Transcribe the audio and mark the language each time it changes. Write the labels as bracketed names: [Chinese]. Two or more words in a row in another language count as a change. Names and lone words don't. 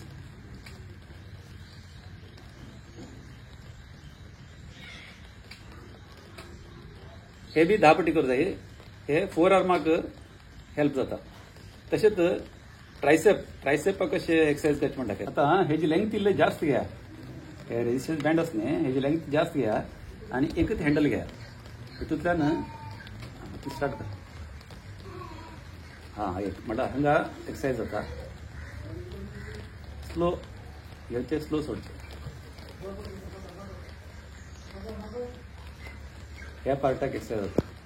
[Konkani] हे बी 10 पटी करूं जाय. हे 4 आर्माक हेल्प जाता. तशेंच ट्रायसेपाक कशें एक्सरसाइज करचे म्हण दाखयता. आता हेजी लेंथ इल्ले जास्त घ्या. हे [English] resistance band [Konkani] आसा न्ही हेजी लेंथ जास्त घ्या आणि एकच हँडल घ्या. हितूंतल्यान स्टार्ट कर. हां एक म्हणटा हांगा एक्सरसाइज जाता स्लो घेवचे स्लो सोडचे ह्या पार्टाक एक्सरसाइज जाता